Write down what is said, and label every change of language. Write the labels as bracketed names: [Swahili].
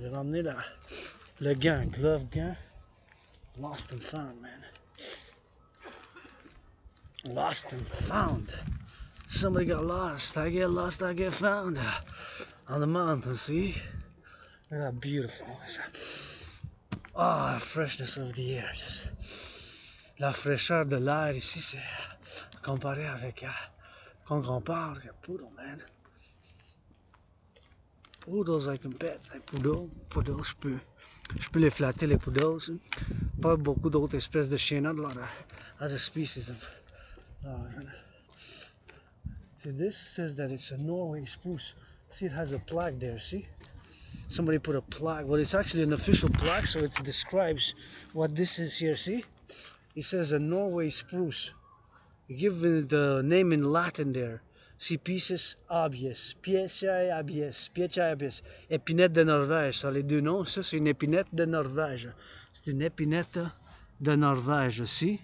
[French] J'ai ramené le gant, gant, [English] lost and found, man. Lost and found. Somebody got lost. I get lost, I get found. On the mountain, see? Look how beautiful. Oh, the freshness of the air. [French] Just la fraîcheur de l'air ici, c'est comparé avec quand on parle, poodle, man. [English] Poodles I can pet. [French] Les poodles, je peux les flatter, les poodles. Pas beaucoup d'autres espèces de chiens, [English] not a lot of other species of. See, this says that it's a Norway spruce. See, it has a plaque there, see? Somebody put a plaque. Well, it's actually an official plaque, so it describes what this is here, see? It says a Norway spruce. You give it the name in Latin there. See, Pisces abies, Piaceae abies, épinette de Norvège. [French] Ça, les deux noms, ça, c'est une épinette de Norvège. C'est une épinette de Norvège, see?